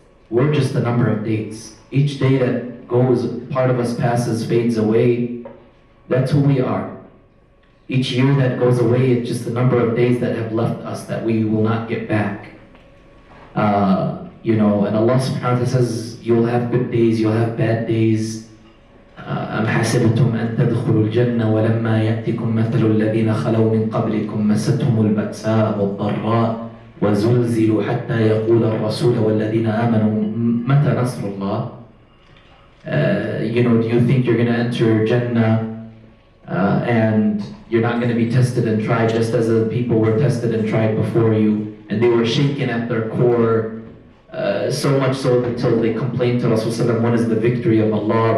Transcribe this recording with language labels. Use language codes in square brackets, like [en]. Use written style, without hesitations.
[en] We're just a number of days. Each day that goes, part of us passes, fades away. That's who we are. Each year that goes away, it's just the number of days that have left us that we will not get back. And Allah subhanahu wa ta'ala says, you'll have good days, you'll have bad days. [ar] أم حسبتم أن تدخلوا الجنة ولما يأتكم مثل الذين خلوا من قبلكم مستهم البأساء والضراء وزلزلوا حتى يقول الرسول والذين آمنوا متى نصر الله. [en] Do you think you're going to enter Jannah and you're not going to be tested and tried just as the people were tested and tried before you, and they were shaken at their core, so much so until they complained to Rasulullah, when is the victory of Allah?